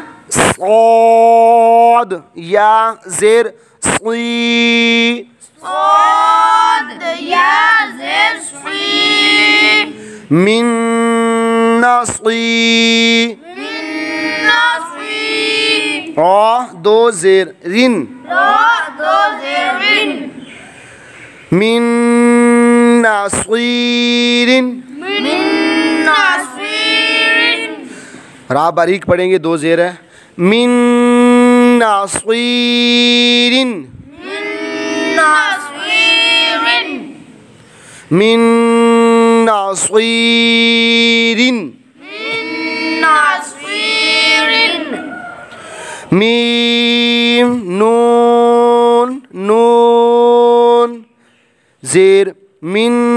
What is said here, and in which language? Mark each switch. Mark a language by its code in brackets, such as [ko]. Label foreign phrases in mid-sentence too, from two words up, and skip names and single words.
[ur] صاد یا زیر صی صاد یا زیر صی [ar] من نصی منا صی [ur] را دو زیر رن را دو زیر رن [ar] من نصیر من نصیر [ur] را باریک پڑھیں گے، دو زیر ہے۔ [ar] من نصیر من نصیر من نصیر من نصیر [ur] میم نون نون زیر من